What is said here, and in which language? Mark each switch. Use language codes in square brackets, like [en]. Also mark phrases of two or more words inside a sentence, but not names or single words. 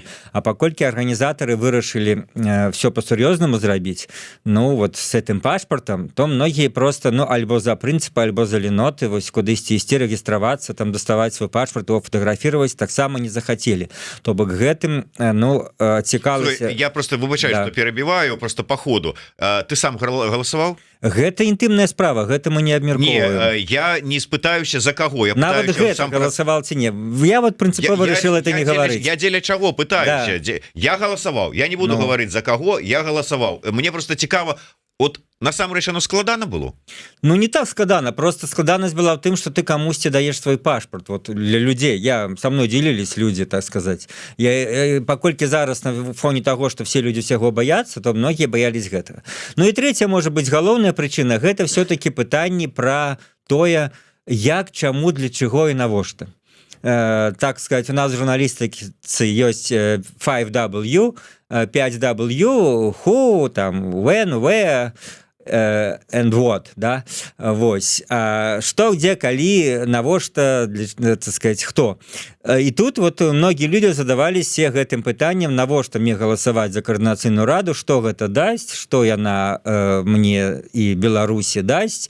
[be] А паколькі арганізатары вырашылі все па-сур'ёзнаму зрабіць, с гэтым пашпартам, то многія просто, альбо за прынцыпы, альбо за леноты, кудысьці ісці, рэгістравацца, там даставаць свой пашпарт, [ru] его фатаграфировать [be] таксама не захацелі. То бок гэтым цікавілася. Я просто выбачаю, што перабіваю просто по ходу. Ты сам галасаваў? Гэта інтымная справа, гэта мы не абмяркоўваем. Не, я не спытаюся за каго. Я нават гэта галасаваў ці не. [ru] Я прынцыпова решил это не говорить. [be] Я дзеля чаго пытаюся. Я галасаваў. Я [ru] не буду говорить [be] за каго, я галасаваў. Мне просто цікава, насамрэч оно складана было? Не так складана, просто складанасць была ў тым, што ты камусьці даеш свой пашпарт. Для людзей, [ru] со мной [be] дзелілись людзі, так сказаць. Паколькі зараз на фоне таго, што все людзі ўсяго баяцца, то многія баялись гэтага. І трэця, можа быць, галоўная прычына — гэта все-таки пытанні пра тое, як, чаму, для чаго і навошта. [ru] Так сказать, [be] у нас в журналістыцы ёсць 5W, 5W, who, там, [en] when, where, and what, [be] да? Вось. Што, дзе, калі, навошта, [ru] так сказать, [be] хто? І тут многія людзі задаваліся гэтым пытаннем, навошта мне галасаваць за каардынацыйную раду, што гэта дасць, што яна мне і Беларусі дасць.